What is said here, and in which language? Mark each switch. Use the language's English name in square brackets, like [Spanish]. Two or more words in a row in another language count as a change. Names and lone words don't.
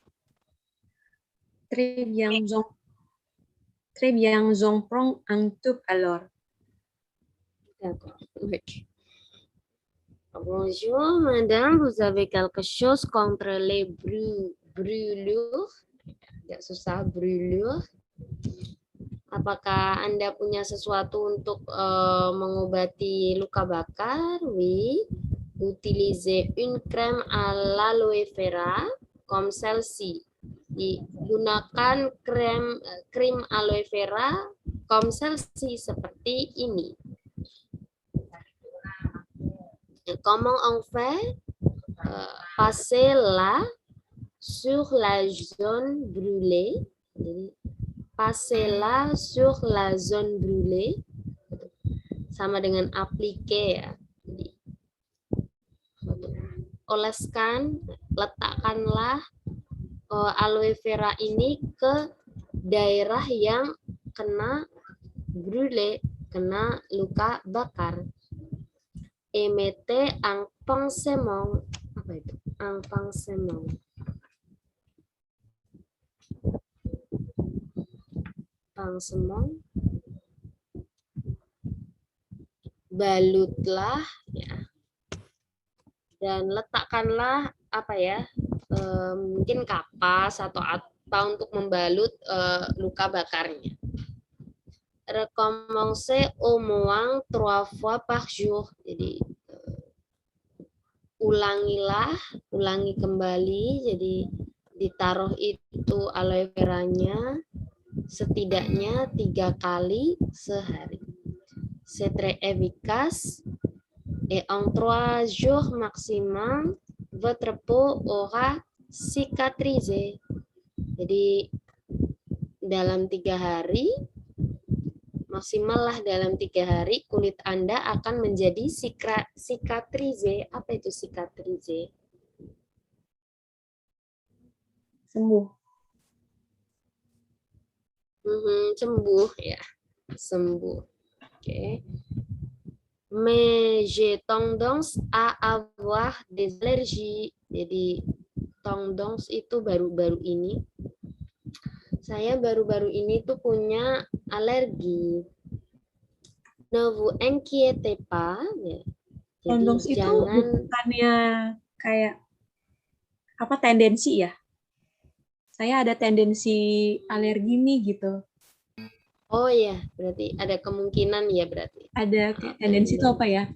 [French] Très bien, j'en prends un tube alors. D'accord. Ok. Bonjour, madame. Vous avez quelque chose contre les brûlures? [Indonesian] Agak susah, brûlure. Apakah Anda punya sesuatu untuk mengobati luka bakar? [French] Oui. Utilisez une crème à l'aloe vera comme celle-ci. [Indonesian] Digunakan krim aloe vera [French] comme celle-ci, [Indonesian] seperti ini. [French] Comment on fait? Passez-la sur la zone brûlée. Passez-la sur la zone brûlée. [Indonesian] Sama dengan appliquer ya. Jadi, oleskan, letakkanlah aloe vera ini ke daerah yang kena brûlé, kena luka bakar. [French] Emete un pansement. [Indonesian] Apa itu? [French] Un pansement. Pansement. [Indonesian] Balutlah ya. Dan letakkanlah apa ya? Mungkin kapas atau apa untuk membalut luka bakarnya. [French] Recommencer au moins 3 fois par jour. [Indonesian] Jadi ulangi kembali. Jadi ditaruh itu aloe veranya setidaknya 3 kali sehari. [French] C'est très efficace et en 3 jours maximum votre peau aura cicatrisé. [Indonesian] Jadi dalam 3 hari, maksimal lah dalam 3 hari, kulit Anda akan menjadi cicatrize. Apa itu cicatrize? Sembuh. Sembuh ya, sembuh. Oke. [French] Mais j'ai tendance à avoir des allergies. [Indonesian] Jadi tendance itu baru-baru ini. Saya baru-baru ini tuh punya alergi. [French] Ne vous inquiétez pas. [Indonesian] Ya. Tendons itu bukannya kayak apa tendensi ya? Saya ada tendensi alergi nih gitu. Oh ya, berarti ada kemungkinan ya berarti. Ada tendensi itu apa ya?